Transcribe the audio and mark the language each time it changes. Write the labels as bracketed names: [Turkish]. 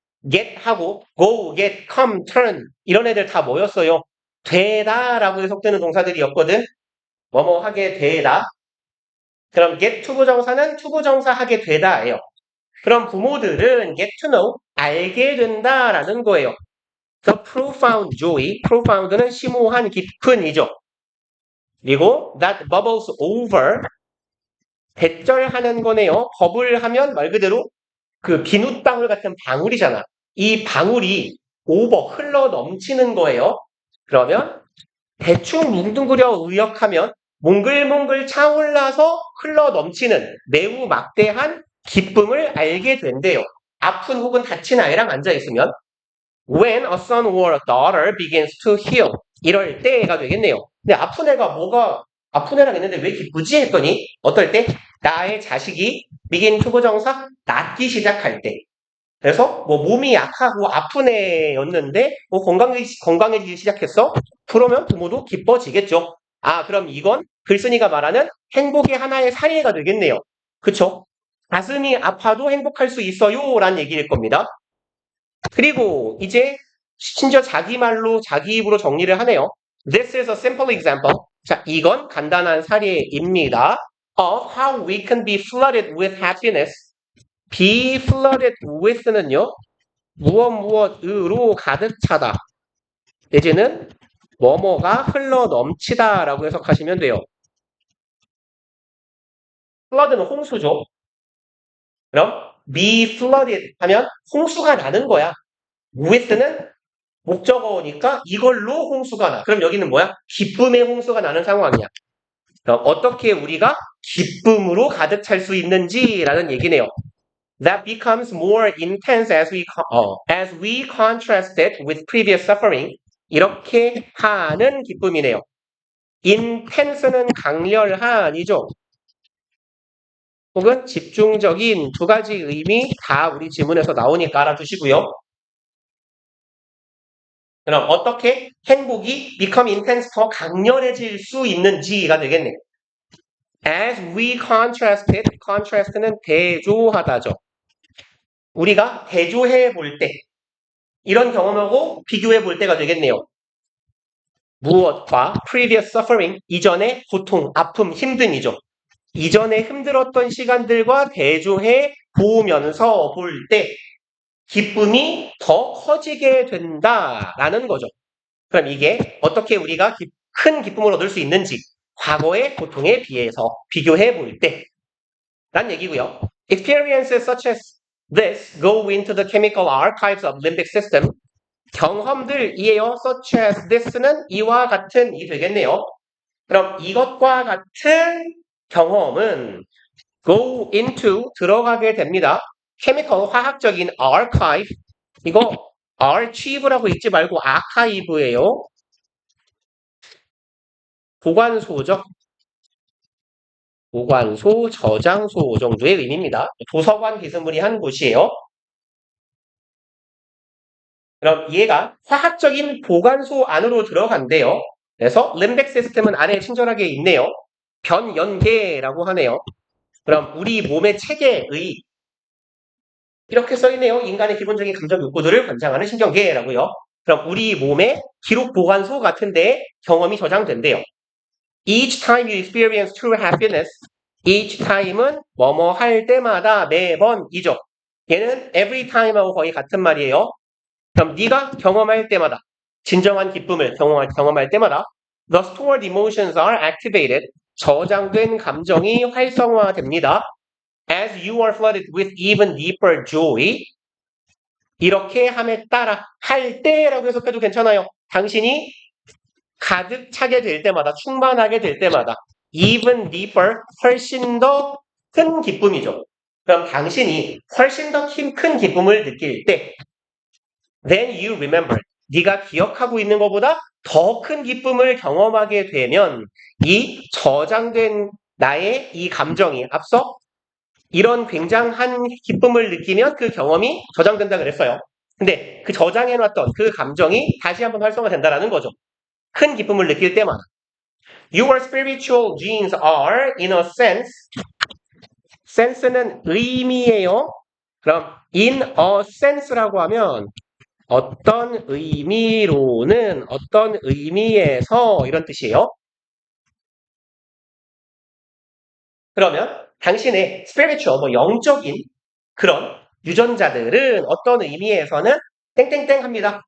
[Korean] get 하고 go, get, come, turn 이런 애들 다 뭐였어요? 되다라고 해석되는 동사들이었거든. 뭐뭐 하게 되다. 그럼 get 투부정사는 투부정사 하게 되다예요. 그럼 부모들은 [English] get to know [Korean] 알게 된다라는 거예요. [English] The profound joy, profound는 [Korean] 심오한 깊은이죠. [English] 그리고 that bubbles over, [Korean] 배절하는 거네요. 버블 하면 말 그대로 그 비눗방울 같은 방울이잖아. 이 방울이 over, 흘러 넘치는 거예요. 그러면 대충 뭉뚱그려 의역하면 몽글몽글 차올라서 흘러 넘치는 매우 막대한 기쁨을 알게 된대요. 아픈 혹은 다친 아이랑 앉아있으면 [English] When a son or a daughter begins to heal. [Korean] 이럴 때가 되겠네요. 근데 아픈 애가 뭐가 아픈 애랑 있는데 왜 기쁘지? 했더니 어떨 때? 나의 자식이 begin 투부정사 낫기 시작할 때. 그래서 뭐 몸이 약하고 아픈 애였는데 뭐 건강해지기 시작했어. 그러면 부모도 기뻐지겠죠. 아, 그럼 이건 글쓴이가 말하는 행복의 하나의 사례가 되겠네요. 그쵸? 가슴이 아파도 행복할 수 있어요 라는 얘기일 겁니다. 그리고 이제 심지어 자기 말로 자기 입으로 정리를 하네요. [English] This is a simple example. [Korean] 자, 이건 간단한 사례입니다. [English] Of how we can be flooded with happiness. be flooded with는요. [Korean] 무엇으로 가득 차다. 내지는 뭐뭐가 흘러 넘치다 라고 해석하시면 돼요. flood는 홍수죠. 그럼 be flooded 하면 홍수가 나는 거야. with는 목적어니까 이걸로 홍수가 나. 그럼 여기는 뭐야? 기쁨의 홍수가 나는 상황이야. 그럼 어떻게 우리가 기쁨으로 가득 찰 수 있는지라는 얘기네요. [English] That becomes more intense as we contrast it with previous suffering. [Korean] 이렇게 하는 기쁨이네요. intense는 강렬한이죠. 혹은 집중적인 두 가지 의미 다 우리 지문에서 나오니까 알아두시고요. 그럼 어떻게 행복이 [English] become intense [Korean] 더 강렬해질 수 있는지가 되겠네요. [English] As we contrast it, contrast는 [Korean] 대조하다죠. 우리가 대조해 볼 때, 이런 경험하고 비교해 볼 때가 되겠네요. 무엇과 [English] previous suffering, [Korean] 이전의 고통, 아픔, 힘듦이죠. 이전에 힘들었던 시간들과 대조해 보면서 볼 때 기쁨이 더 커지게 된다라는 거죠. 그럼 이게 어떻게 우리가 큰 기쁨을 얻을 수 있는지 과거의 고통에 비해서 비교해 볼 때 란 얘기고요. [English] Experiences such as this go into the chemical archives of limbic system. [Korean] 경험들이에요. [English] Such as this [Korean] 는 이와 같은 이 되겠네요. 그럼 이것과 같은 경험은 [English] go into [Korean] 들어가게 됩니다. chemical 화학적인 archive 이거 archive라고 읽지 말고 archive예요. 보관소죠. 보관소, 저장소 정도의 의미입니다. 도서관 비스무리한 곳이에요. 그럼 얘가 화학적인 보관소 안으로 들어간대요. 그래서 림백 시스템은 아래에 친절하게 있네요. 변연계라고 하네요. 그럼 우리 몸의 체계의 이렇게 써있네요. 인간의 기본적인 감정 욕구들을 관장하는 신경계라고요. 그럼 우리 몸의 기록 보관소 같은데 경험이 저장된대요. [English] Each time you experience true happiness, each time은 [Korean] 뭐뭐 할 때마다 매번이죠. 얘는 [English] every time [Korean] 하고 거의 같은 말이에요. 그럼 네가 경험할 때마다 진정한 기쁨을 경험할 때마다 [English] the stored emotions are activated. [Korean] 저장된 감정이 활성화됩니다. [English] As you are flooded with even deeper joy. [Korean] 이렇게 함에 따라 할 때라고 해석해도 괜찮아요. 당신이 가득 차게 될 때마다 충만하게 될 때마다 [English] even deeper [Korean] 훨씬 더 큰 기쁨이죠. 그럼 당신이 훨씬 더 큰 기쁨을 느낄 때 [English] then you remember [Korean] 네가 기억하고 있는 것보다 더 큰 기쁨을 경험하게 되면 이 저장된 나의 이 감정이 앞서 이런 굉장한 기쁨을 느끼면 그 경험이 저장된다 그랬어요. 근데 그 저장해놨던 그 감정이 다시 한번 활성화된다는 거죠. 큰 기쁨을 느낄 때마다. [English] Your spiritual genes are, in a sense, sense는 [Korean] 의미예요. 그럼 in a sense라고 하면 어떤 의미로는 어떤 의미에서 이런 뜻이에요. 그러면 당신의 spiritual, 영적인 그런 유전자들은 어떤 의미에서는 땡땡땡 합니다.